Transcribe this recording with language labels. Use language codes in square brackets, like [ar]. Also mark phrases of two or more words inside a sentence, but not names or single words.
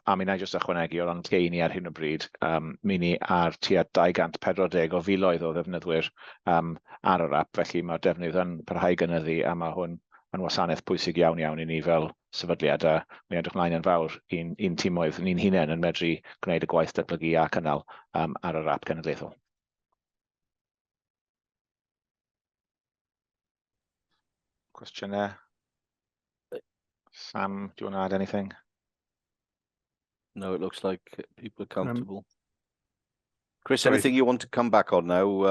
[cy] A mi na i jyst ychwanegu o ran lleu ni ar hyn o bryd, mi ni ar tua 240 o filoedd o ddefnyddwyr ar yr app, felly mae'r defnydd yn parhau gynyddu, a mae hwn yn wasanaeth pwysig iawn i ni fel sefydliad, a mi edrych mlaen yn fawr i'n tîmoedd ni'n hunain yn medru gwneud y gwaith datblygu a cynnal ar yr app genedlaethol. [en] Questionnaire. Sam, do you want to add anything? No, it looks like people are comfortable. Chris, sorry. anything you want to come back on now?